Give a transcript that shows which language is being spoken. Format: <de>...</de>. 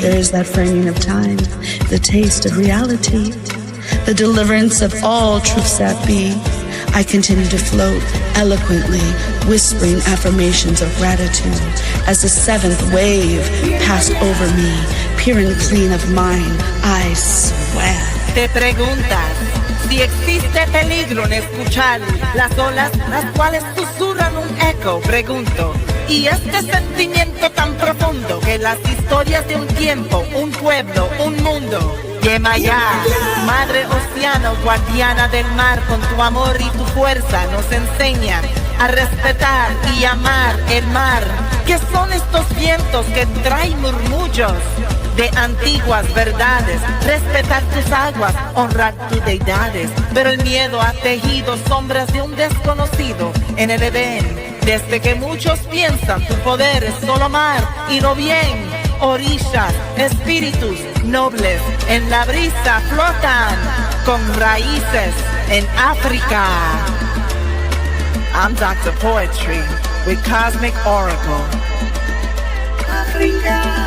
<en>There is that framing of time, the taste of reality, the deliverance of all truths that be. I continue to float eloquently, whispering affirmations of gratitude as the seventh wave passed over me, pure and clean of mind, I swear.</en> <es>Te preguntas si existe peligro en escuchar las olas, las cuales susurran un eco, pregunto. Y este sentimiento tan profundo que las historias de un tiempo, un pueblo, un mundo, Yemayá, madre océano, guardiana del mar, con tu amor y tu fuerza nos enseñan a respetar y amar el mar. ¿Qué son estos vientos que traen murmullos de antiguas verdades? Respetar tus aguas, honrar tus deidades. Pero el miedo ha tejido sombras de un desconocido en el Edén. Desde que muchos piensan tu poder es solo mar y no bien. Orillas, espíritus nobles en la brisa flotan con raíces en África.</es> <en>I'm Dr. Poetry with Cosmic Oracle.</en> <es>África.</es>